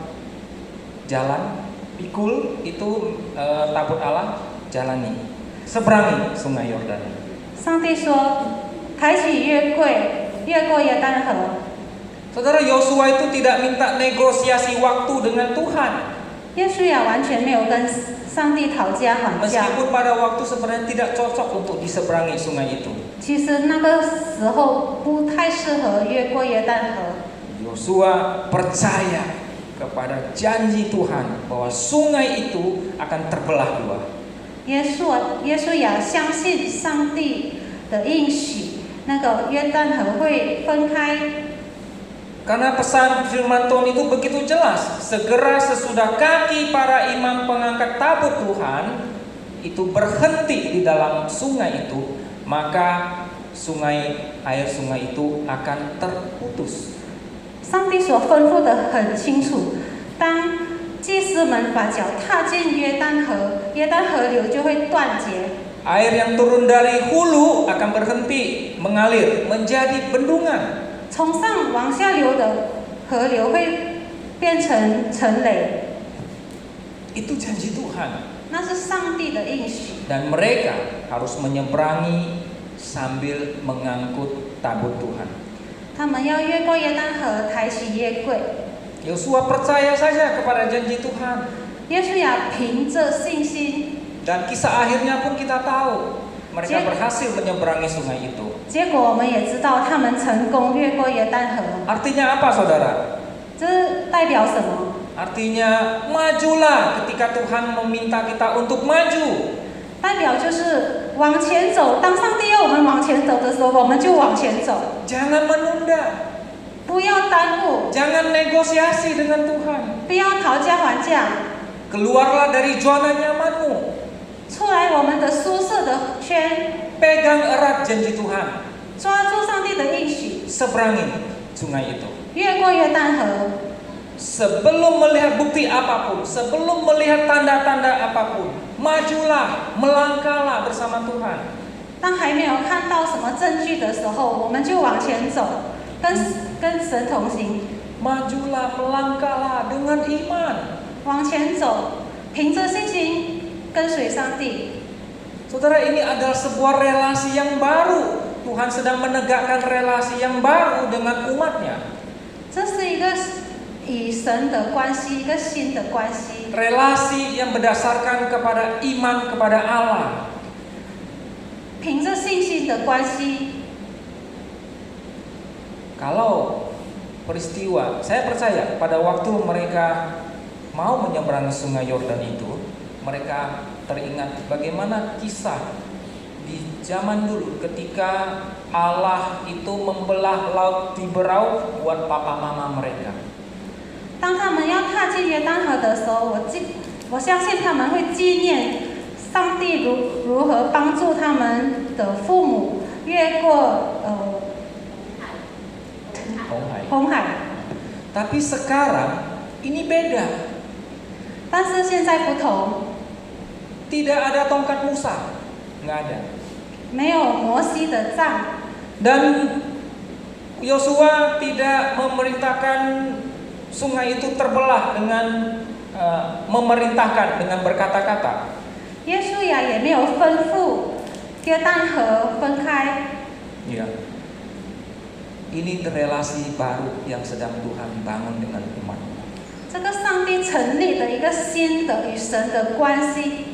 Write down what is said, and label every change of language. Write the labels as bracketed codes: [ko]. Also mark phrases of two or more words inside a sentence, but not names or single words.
[id] Jalan, pikul itu tabut Allah, jalani, seberangi sungai Yordan. [zh] 上帝说：“开启越过约旦河。” [id] Saudara, Yosua itu tidak minta negosiasi waktu dengan Tuhan. [zh] 约书亚完全没有跟上帝讨价还价。 [id] Meskipun pada waktu sebenarnya tidak cocok untuk diseberangi sungai itu. [zh] 其实那个时候不太适合越过约旦河。 [id] Yosua percaya kepada janji Tuhan bahwa sungai itu akan terbelah 2. [zh] 约书亚相信上帝的应许，那个约旦河会分开。 [id] Karena pesan firman Tuhan itu begitu jelas, segera sesudah kaki para imam pengangkat tabut Tuhan itu berhenti di dalam sungai itu, maka air sungai itu akan terputus. [zh] 上帝所吩咐的很清楚，当祭司们把脚踏进约旦河，约旦河流就会断绝。 [id] Air yang turun dari hulu akan berhenti mengalir menjadi bendungan. [zh] 从上往下流的河流会变成城垒， [id] Itu janji Tuhan. [zh] 那是上帝的应许。 [id] Dan mereka harus menyeberangi sambil mengangkut tabut Tuhan. [zh] 他们要越过约旦河，抬起约柜。 [id] Yosua percaya saja kepada janji Tuhan. [zh] 约书亚凭着信心， [id] Dan kisah akhirnya pun kita tahu. Mereka berhasil menyeberangi sungai itu. [zh] 结果我们也知道他们成功越过约旦河。 [id] Artinya apa, saudara? [zh] 这代表什么？ [id] Artinya majulah ketika Tuhan meminta kita untuk maju. [zh] 代表就是往前走。当上帝要我们往前走的时候，我们就往前走， [id] Jangan menunda. [zh] 不要耽误， [id] Jangan negosiasi dengan Tuhan. [zh] 不要讨价还价， [id] Keluarlah dari zona nyamanmu. [zh] 出来我们的舒适的圈， [id] Pegang erat janji Tuhan. [zh] 抓住上帝的应许， [id] Seberangi sungai itu. [zh] 越过约旦河。 [id] Sebelum melihat bukti apapun, sebelum melihat tanda-tanda apapun, majulah, melangkahlah bersama Tuhan. [zh] 当还没有看到什么证据的时候，我们就往前走，跟神同行， [id] Majulah, melangkahlah dengan iman. 往前走，凭着信心跟随上帝。 Saudara, ini adalah sebuah relasi yang baru. Tuhan sedang menegakkan relasi yang baru dengan umatnya. [zh] 这是一个与神的关系，一个新的关系， [id] Relasi yang berdasarkan kepada iman kepada Allah. [zh] 凭着信心的关系。 [id] Kalau peristiwa, saya percaya pada waktu mereka mau menyeberangi sungai Yordan itu, mereka teringat bagaimana kisah di zaman dulu ketika Allah itu membelah laut Tiberau buat papa mama mereka. [zh] 当他们要踏进约旦河的时候，我相信他们会纪念上帝如何帮助他们的父母越过红海。 [id] Tapi sekarang ini beda. [zh] 但是现在不同， [id] Tidak ada tongkat Musa, nggak ada. [zh] 没有摩西的杖， [id] Dan Yosua tidak memerintahkan sungai itu terbelah dengan memerintahkan dengan berkata-kata. [zh] 耶稣亚也没有吩咐约旦河分开。 [id] Ya. Ini relasi baru yang sedang Tuhan bangun dengan umat. [zh] 这个上帝成立的一个新的与神的关系，